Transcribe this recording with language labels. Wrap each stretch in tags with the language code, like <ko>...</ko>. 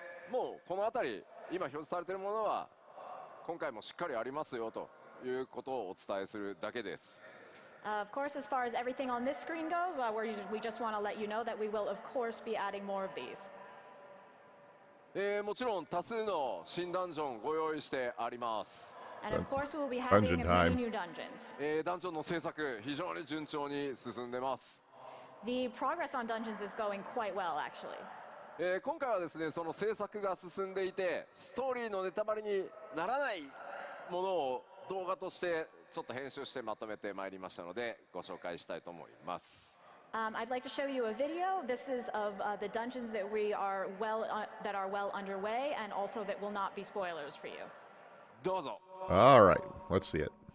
<ja>もうこの辺り今表示されているものは今回もしっかりありますよということをお伝えするだけです。</ja> <en>Of course, as far as everything on this screen goes, we just want to let you know that we will, of course, be adding more of these.</en> <ja>もちろん多数の新ダンジョンご用意してあります。</ja> <en>And of course, we will be having time. new dungeons.</en> <ja>ダンジョンの制作非常に順調に進んでます。</ja> <en>The progress on dungeons is going quite well, actually.</en> <ja>今回はですねその制作が進んでいてストーリーのネタバレにならないものを動画としてちょっと編集してまとめてまいりましたのでご紹介したいと思います。</ja> <en>I'd like to show you a video. This is of the dungeons that are well underway, and also that will not be spoilers for you.</en> <ja>どうぞ。</ja> <en>All right. Let's see it.</en>